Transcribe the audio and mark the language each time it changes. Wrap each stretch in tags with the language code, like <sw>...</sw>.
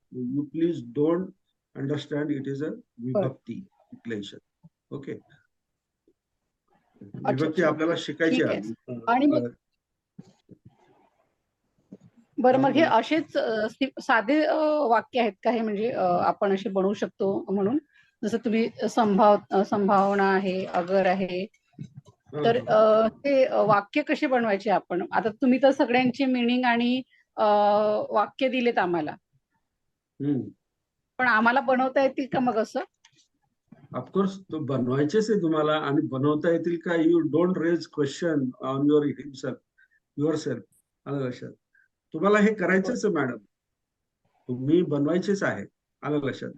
<en>You please don't understand it is a विभक्ती declaration.</en> <mr>Okay, विभक्ती आपल्याला शिकायची ठीक आहे. आहे. आणि मग बरं, मग हे बोला. असेच साधे वाक्य आहेत का हे? म्हणजे आपण असे बनवू शकतो म्हणून, जसं तुम्ही संभावना आहे, अगर आहे, तर ते वाक्य कसे बनवायचे आपण? आता तुम्ही तर सगळ्यांची मिनिंग आणि वाक्य दिलेत आम्हाला, पण आम्हाला बनवता येतील का मग असं? ऑफकोर्स, तो बनवायचेच आहे तुम्हाला. आणि बनवता येतील का?</mr> <en>You don't raise question on yourself.</en> <mr>आलं लक्षात? तुम्हाला हे करायचंच आहे मॅडम, तुम्ही बनवायचेच आहे. आलं लक्षात?</mr>